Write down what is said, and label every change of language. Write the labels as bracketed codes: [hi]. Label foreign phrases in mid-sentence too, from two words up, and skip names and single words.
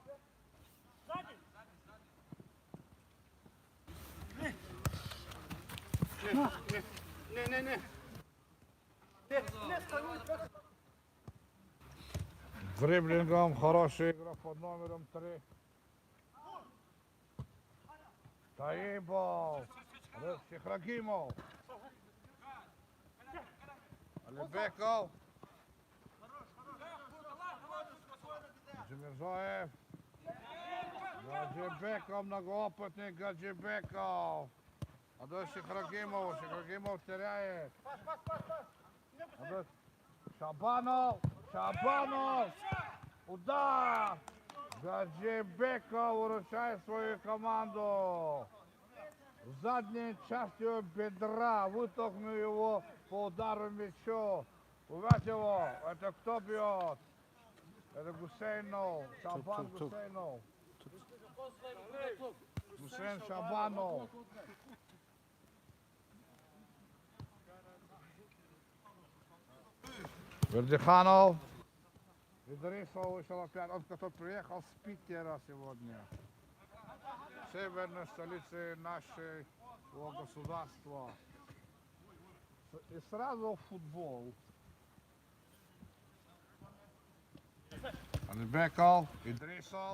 [ru] Не. Дриблингом хорошая игра под номером 3. Таибов. Рагимов. Алибеков. Джемирзоев. Гаджибеков, многоопытный Гаджибеков. А дальше Шихрагимов. Шихрагимов теряет. А дальше Шабанов. Шабанов. Удар. Гаджибеков выручает свою команду. В задней частью бедра. Вытолкнул его по удару мячу. Увидь его. Это кто бьет? Это Гусейнов. Шабан Гусейнов. Гусейн Шабанов. Вердиханов. Идрисов вышел опять. Он, который приехал с Питера сегодня. Северной столицы нашего государства. И сразу в футбол. Алибеков, Идрисов.